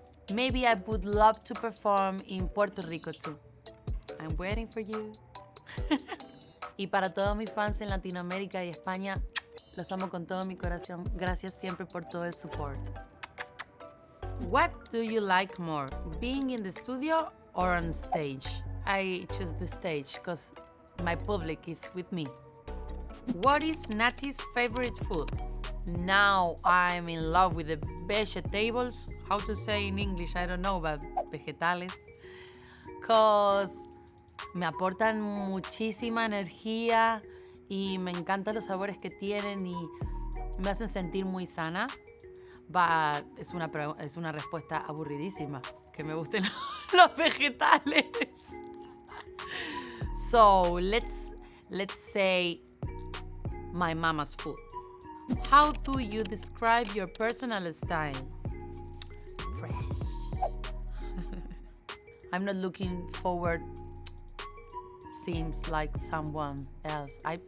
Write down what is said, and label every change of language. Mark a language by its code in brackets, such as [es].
[en] Maybe I would love to perform in Puerto Rico too. I'm waiting for you. [es] Y para todos mis fans en Latinoamérica y España, los amo con todo mi corazón. Gracias siempre por todo el support. [en] What do you like more, being in the studio or on stage? I choose the stage because my public is with me. What is Nathy's favorite food? Now I'm in love with the vegetables. How to say in English, I don't know, but vegetales. Because [es] me aportan muchísima energía y me encantan los sabores que tienen y me hacen sentir muy sana. [en] But [es] es una respuesta aburridísima, que me gusten los vegetales. [en] So let's say my mama's food. How do you describe your personal style? Fresh. I'm not looking forward. Seems like someone else.